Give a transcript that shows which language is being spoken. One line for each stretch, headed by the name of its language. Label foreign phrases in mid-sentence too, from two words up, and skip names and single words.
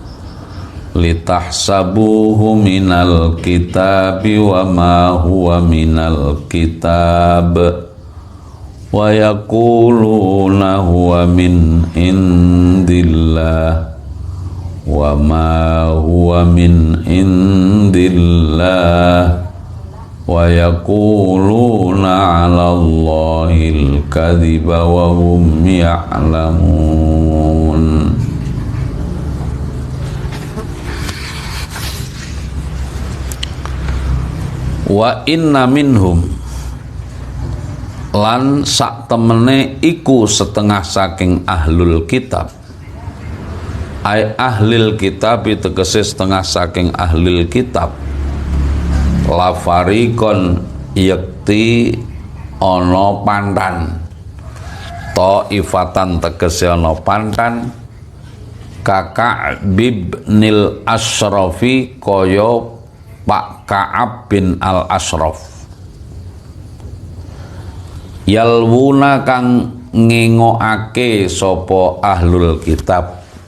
Arabic: لتحسبوه من الكتاب وما هو من الكتاب ويقولون هو من عند الله وما هو من عند الله ويقولون على الله الكذب وهم يعلمون. وإن منهم
Javanese: lan sak temene iku setengah saking ahlul kitab,
Arabic: أي أهل الكتاب
Javanese: tegese setengah saking ahlil kitab,
Arabic: لفريقا
Javanese: yakti ono pandan, taifatan tegese ono pandan, Ka'ab bin Al-Ashrafi koyo Pak Ka'ab bin Al-Ashraf, yalwuna kang ngengoake sopo
Arabic: أهل الكتاب